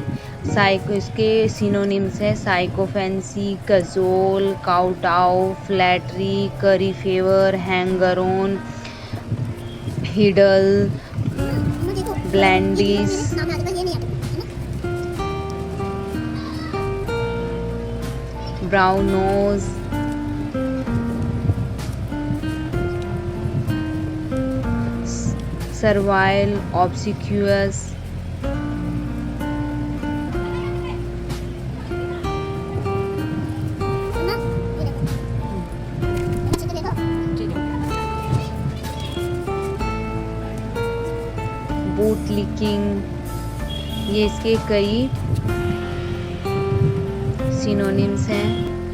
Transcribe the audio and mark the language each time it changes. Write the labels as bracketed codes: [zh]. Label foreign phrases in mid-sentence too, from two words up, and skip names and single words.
[hi] इसके सिनोनिम्स है [en] sycophancy, cajole, kowtow, flattery, curry favour, hanger on, hiddle, blandish, brown nose, servile, obsequious, boot licking, [hi] ये इसके कई सिनोनिम्स हैं।